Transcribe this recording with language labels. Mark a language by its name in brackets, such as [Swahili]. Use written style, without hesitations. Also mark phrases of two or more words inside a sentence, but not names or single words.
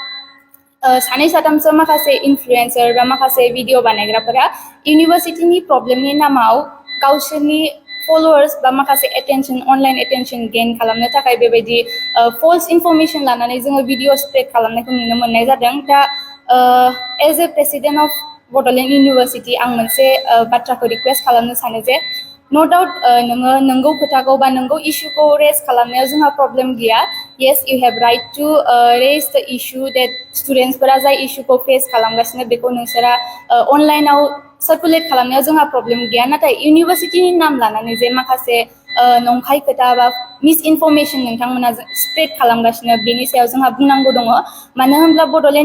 [Bodo] सानै साथामसो माखासे इनफ्लुएन्सार बा माखासे भिडिअ बानायग्राफोरा इउनिभार्सिटिनि प्रब्लेमनि नामाव गावसोरनि फलोअर्स बा माखासे [English] attention online attention gain [Bodo] खालामनो थाखाय बेबायदि [English] false information [Bodo] लानानै जोङो भिडिअ स्प्रेड खालामनायखौ नुनो मोननाय जादों दा [English] as a president of Bodoland University [Bodo] आं मोनसे बाथ्राखौ रिक्वेस्ट खालामनो सानो जे [English] no doubt [Bodo] नोङो नंगौ खोथाखौ बा नंगौ इस्युखौ रेज खालामनायाव जोंहा प्रब्लेम गैया [English] yes you have right to raise the issue that students [Bodo] जाय इस्युखौ फेस खालामगासिनो बेखौ नोंसोरा अनलाइनाव सार्कुलेट खालामनायाव जोंहा प्रब्लेम गैया नाथाय इउनिभार्सिटिनि नाम लानानै जे माखासे नंखाय खोथा बा [English] misinformation [Bodo] नोंथांमोना स्प्रेड खालामगासिनो बेनि सायाव जोंहा बुंनांगौ दङ मानो होनब्ला बड'लेण्ड